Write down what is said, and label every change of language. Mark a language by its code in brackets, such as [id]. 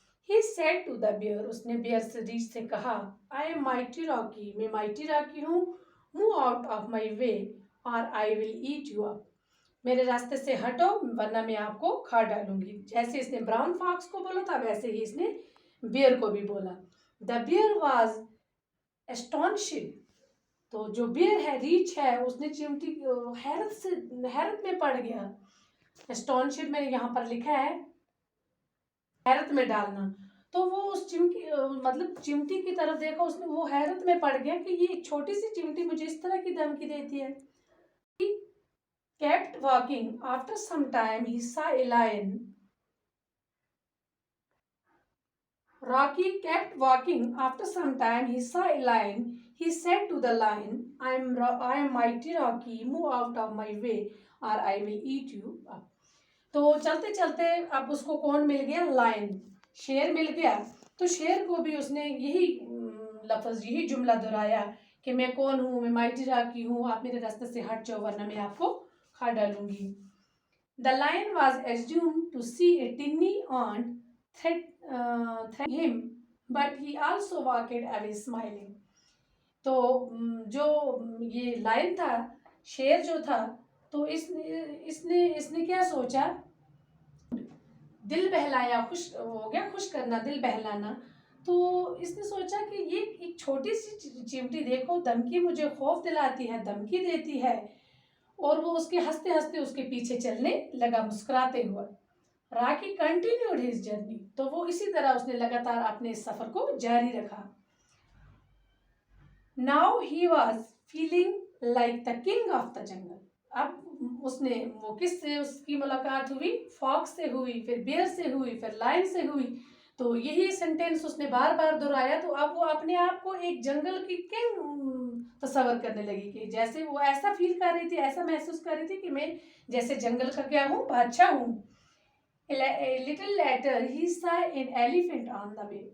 [en] He said to the bear, [hi] उसने beer से रीछ से कहा, [en] I am mighty Rocky, [hi] मैं mighty Rocky हूँ. [en] Move out of my way or I will eat you up. [hi] मेरे रास्ते से हटो वरना मैं आपको खा डालूंगी. जैसे इसने ब्राउन फॉक्स को बोला था वैसे ही इसने बियर को भी बोला. [en] The bear was astonished. [hi] तो जो बियर है, रीछ है, उसने चिमटी हैरत में पड़ गया. एस्टोनिश्ड मैंने यहाँ पर लिखा है हैरत में डालना. तो वो उस चिमटी की तरफ देखा. उसने वो हैरत में पड़ गया कि ये छोटी सी चिमटी मुझे इस तरह की धमकी देती है. [en] He kept walking. After some time he saw a lion. Rocky kept walking. After some time he saw a lion. He said to the lion, I am mighty Rocky. Move out of my way or I will eat you up. [hi] तो चलते चलते अब उसको कौन मिल गया? Lion, शेर मिल गया. तो शेर को भी उसने यही लफ्ज, यही जुमला दोहराया कि मैं कौन हूँ, मैं माइटी रॉकी हूँ, आप मेरे रास्ते से हट जाओ वरना मैं आपको खा डालूंगी. [en] The lion was assumed to see a tiny ant threaten him, but he also walked away smiling. [hi] तो जो ये लायन था, शेर जो था, तो इसने क्या सोचा? दिल बहलाया, खुश हो गया. खुश करना, दिल बहलाना. तो इसने सोचा कि ये एक छोटी सी चिमटी देखो, धमकी, मुझे खौफ दिलाती है, धमकी देती है. और वो उसके हंसते हंसते उसके पीछे चलने लगा, मुस्कुराते हुए. [en] Rocky continued his journey. [hi] तो वो इसी तरह उसने लगातार अपने सफर को जारी रखा. [en] Now he was feeling like the king of the jungle. [hi] अब उसने वो किससे उसकी मुलाकात हुई? फॉक्स से हुई, फिर बियर से हुई, फिर लायन से हुई. तो यही सेंटेंस उसने बार बार दोहराया. तो अब वो अपने आप को एक जंगल की किंग तस्वर करने लगी कि जैसे वो ऐसा फील कर रही थी, ऐसा महसूस कर रही थी कि मैं जैसे जंगल का क्या हूँ? बादशाह हूँ. [en] A little later he saw an elephant on the way.